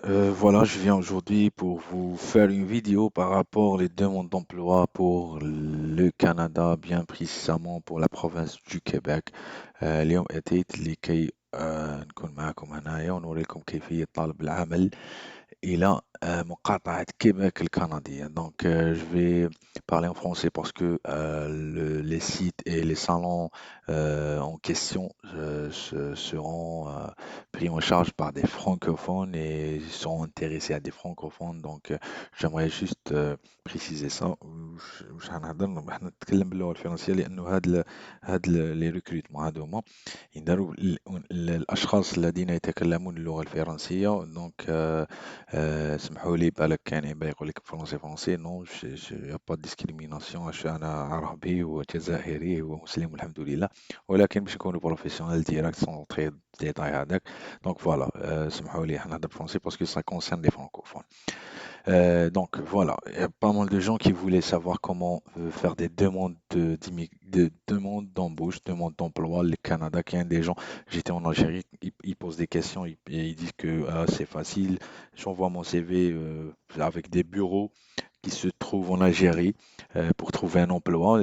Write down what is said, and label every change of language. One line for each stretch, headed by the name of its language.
French: Voilà, je viens aujourd'hui pour vous faire une vidéo par rapport aux demandes d'emploi pour le Canada, bien précisément pour la province du Québec.
Arabic: اليوم أتيت لكي نكون معكم هنايا ونوريكم كيفية طلب العمل إلى مقاطعة كيباك الكندية.
French: Donc, je vais parler en français parce que les sites et les salons en question seront pris en charge par des francophones et sont intéressés à des francophones. Donc, j'aimerais juste préciser ça.
Arabic: مش هنهضر احنا نتكلم باللغة الفرنسية لأنه
French: les recrutements
Arabic: هذوما ينداروا الأشخاص الذين يتكلمون اللغة الفرنسية. Donc, اسمحوا لي بالك كان يبغي يقول لك فرونسي فرونسي نو يا با ديسكريميناسيون عشان انا عربي وجزائري ومسلم والحمد لله، ولكن باش نكونوا بروفيسيونيل ديراكت سون تري ديتاي هذاك.
French: دونك فوالا،
Arabic: اسمحوا لي
French: حنهضر فرونسي باسكو سا كونسيرن لي فرانكوفون. Donc voilà, il y a pas mal de gens qui voulaient savoir comment faire des demandes de demandes d'embauche, demandes d'emploi. Le Canada, qu'il y a des gens, j'étais en Algérie, ils posent des questions et ils disent que c'est facile. J'envoie mon CV avec des bureaux qui se trouvent en Algérie pour trouver un emploi.